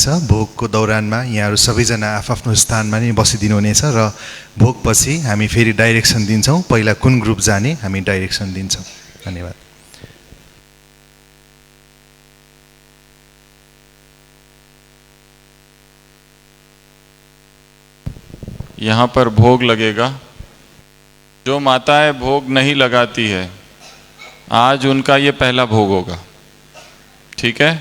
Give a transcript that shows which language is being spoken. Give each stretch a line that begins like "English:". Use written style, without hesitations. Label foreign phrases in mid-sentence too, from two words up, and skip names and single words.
Nepali: भोगको दौरानमा यहाँहरू सबैजना आफ्नो स्थानमा नै बसिदिनु हुनेछ र भोगपछि हामी फेरि डाइरेक्सन दिन्छौँ, पहिला कुन ग्रुप जाने हामी डाइरेक्सन दिन्छौँ। धन्यवाद।
Hindi: यहाँ पर भोग लगेगा। जो माताएं भोग नहीं लगाती है, आज उनका ये पहला भोग होगा, ठीक है।